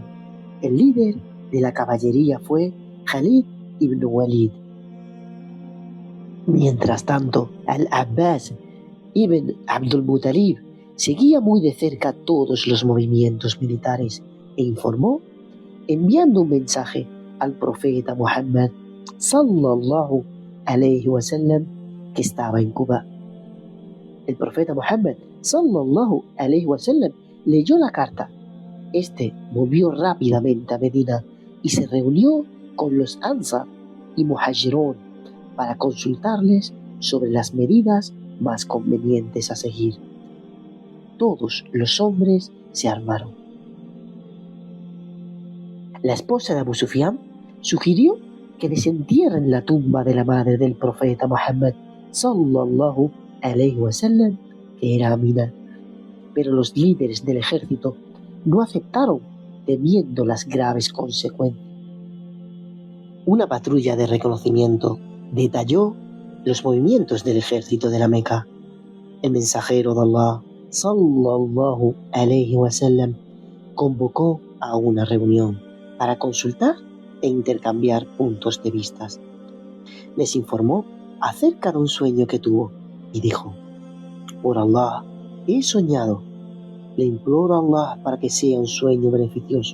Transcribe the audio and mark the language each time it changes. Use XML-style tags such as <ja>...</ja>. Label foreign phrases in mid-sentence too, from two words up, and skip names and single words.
<es>El líder de la caballería fue Khalid ibn Walid. Mientras tanto, Al-Abbas ibn Abdul Muttalib seguía muy de cerca todos los movimientos militares e informó, enviando un mensaje al profeta Muhammad</es> <ar>صلى الله عليه وسلم,</ar> <es>que estaba en Cuba. El profeta Muhammad</es> <ar>صلى الله عليه وسلم</ar> <es>leyó la carta. Este volvió rápidamente a Medina y se reunió con los Ansar y Muhajirón para consultarles sobre las medidas más convenientes a seguir. Todos los hombres se armaron. La esposa de Abu Sufyan sugirió que desentierren la tumba de la madre del profeta Muhammad</es> <ar>صلى الله عليه وسلم,</ar> <es>que era Amina, pero los líderes del ejército no aceptaron, temiendo las graves consecuencias. Una patrulla de reconocimiento detalló los movimientos del ejército de la Meca. El mensajero de Allah</es> <ar>صلى الله عليه وسلم</ar> <es>convocó a una reunión para consultar e intercambiar puntos de vista. Les informó acerca de un sueño que tuvo y dijo: por Allah, he soñado Le imploro a Allah para que sea un sueño beneficioso.</es>